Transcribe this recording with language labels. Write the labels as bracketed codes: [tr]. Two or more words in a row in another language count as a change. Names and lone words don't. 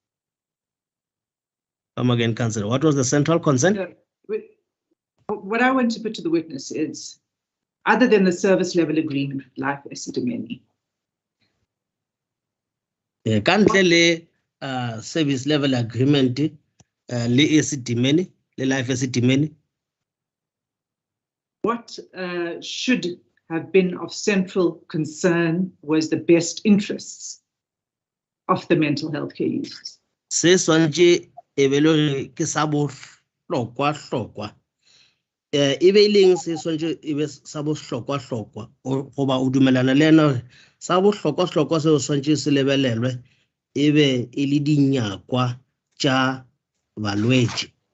[en] Come again, Councillor. What was the central concern? What I want to put to the witness is, other than the service level agreement with Life Esidimeni. [nso] Kantle le [en] service level agreement [nso] le Esidimeni, le Life Esidimeni. [en] What should have been of central concern was the best interests of the mental health care users. [nso] Se swantse ebelore ke sa bohlokwa ebe ileng se swantse ebe sa bohlokwa goba o dumelana le ena hore sa bohlokwa se swantse se lebelelwe ebe e le dinyakwa tša balwetši.